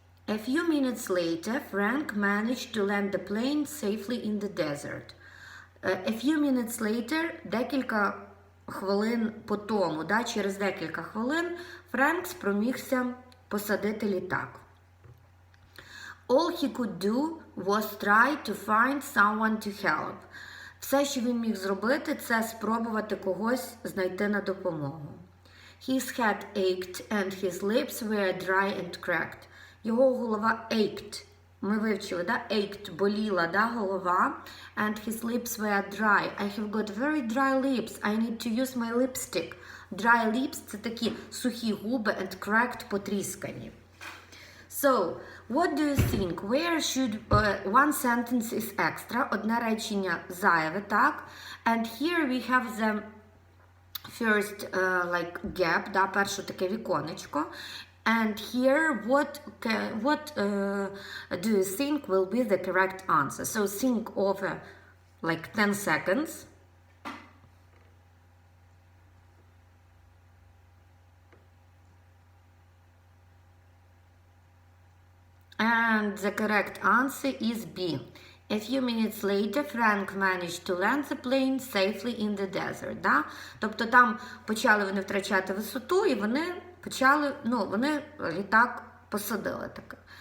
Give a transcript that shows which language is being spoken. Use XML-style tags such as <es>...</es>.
<en>A few minutes later, Frank managed to land the plane safely in the desert. A few minutes later,</en> <uk>декілька хвилин по тому, через декілька хвилин, Френк спромігся посадити літак.</uk> <en>All he could do was try to find someone to help.</en> <uk>Все, що він міг зробити, це спробувати когось знайти на допомогу.</uk> <en>His head ached and his lips were dry and cracked.</en> <uk>Його голова ached. Ми вивчили, да? Ached, боліла, да, голова.</uk> <en>And his lips were dry. I have got very dry lips. I need to use my lipstick. Dry lips</en> <uk>– це такі сухі губи</uk> <en>and cracked,</en> <uk>потріскані.</uk> <en>So, what do you think? Where should one sentence is extra?</en> <uk>Одне речення зайве, так?</uk> <en>And here we have the first like gap, да,</en> <uk>перше таке віконечко.</uk> <en>And here, what do you think will be the correct answer? So think over like 10 seconds. And the correct answer is B. A few minutes later, Frank managed to land the plane safely in the desert.</en> <uk>Да? Тобто там почали вони втрачати висоту, і вони почали, вони літак посадили таке.</uk>